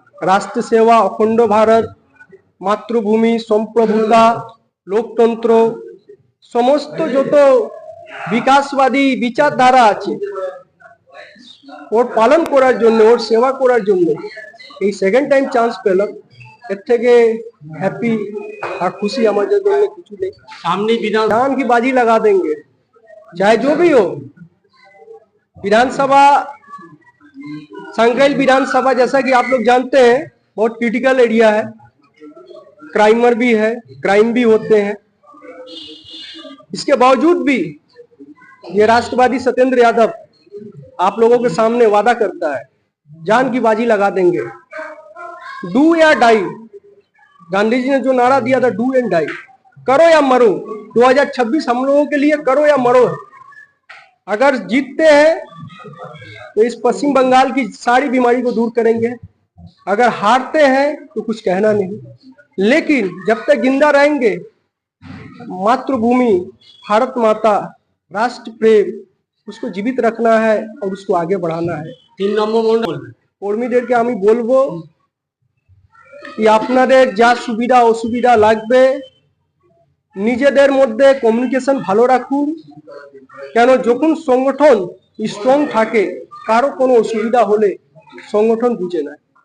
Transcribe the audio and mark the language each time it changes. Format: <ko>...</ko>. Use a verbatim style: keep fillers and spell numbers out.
<bn>রাষ্ট্র সেবা, অখণ্ড ভারত, মাতৃভূমি, সম্প্রভুতা, লোকতন্ত্র, সমস্ত যত বিকাশবাদী বিচারধারা আছে ওর পালন করার জন্য, ওর সেবা করার জন্য এই সেকেন্ড টাইম চান্স পেলাম, এর থেকে হ্যাপি</bn> <hi>और खुशी हमारे जन में कुछ नहीं। सामने विधान की बाजी लगा देंगे, चाहे जो भी हो। विधानसभा, संगैल विधानसभा जैसा कि आप लोग जानते हैं बहुत क्रिटिकल एरिया है, क्राइमर भी है, क्राइम भी होते हैं। इसके बावजूद भी ये राष्ट्रवादी सत्येंद्र यादव आप लोगों के सामने वादा करता है जान की बाजी लगा देंगे, डू या डाई। गांधी जी ने जो नारा दिया था, डू एंड डाई, करो या मरो। दो हज़ार छब्बीस हम लोगों के लिए करो या मरो है। अगर जीतते हैं तो इस पश्चिम बंगाल की सारी बीमारी को दूर करेंगे, अगर हारते हैं तो कुछ कहना नहीं। लेकिन जब तक जिंदा रहेंगे, मातृभूमि, भारत माता, राष्ट्र प्रेम, उसको जीवित रखना है और उसको आगे बढ़ाना है। तीन नम्बर</hi> <bn>কর্মীদেরকে আমি বলবো, আপনাদের যা সুবিধা অসুবিধা লাগবে নিজেদের মধ্যে কমিউনিকেশন ভালো রাখুন। কেন, যখন সংগঠন স্ট্রং থাকে কারো কোনো অসুবিধা হলে সংগঠন বুঝে নেয়।</bn>